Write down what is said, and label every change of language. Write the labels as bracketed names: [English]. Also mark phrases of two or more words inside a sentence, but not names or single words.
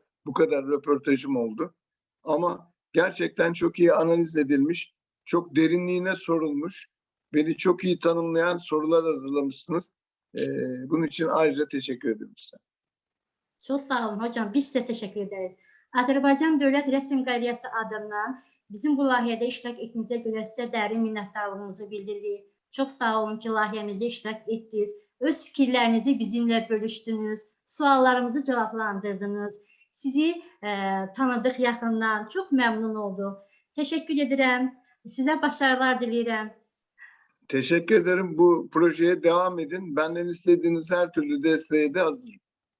[Turkish] Bu kadar röportajım oldu. Ama gerçekten çok iyi analiz edilmiş, çok derinliğine sorulmuş, beni çok iyi tanımlayan sorular hazırlamışsınız. Bunun için ayrıca teşekkür ederim size. Çok sağ olun hocam. Biz size teşekkür ederiz. [Azerbaijani] Azərbaycan Dövlət Rəsm Qaleriyası adından bizim bu layihədə iştirak etdiyinizə görə sizə dərin minnətdarlığımızı bildiririk. Çok sağ olun ki layihəmizdə iştirak etdiniz. Öz fikirlərinizi bizimlə bölüşdünüz. Suallarımızı cavablandırdınız. Sizi tanıdıq yaxından. Çok məmnun olduk. Teşekkür edirəm. Sizə başarılar diləyirəm. [Turkish] Teşekkür ederim. Bu projeye devam edin. Benden istediğiniz her türlü desteğe de hazırım.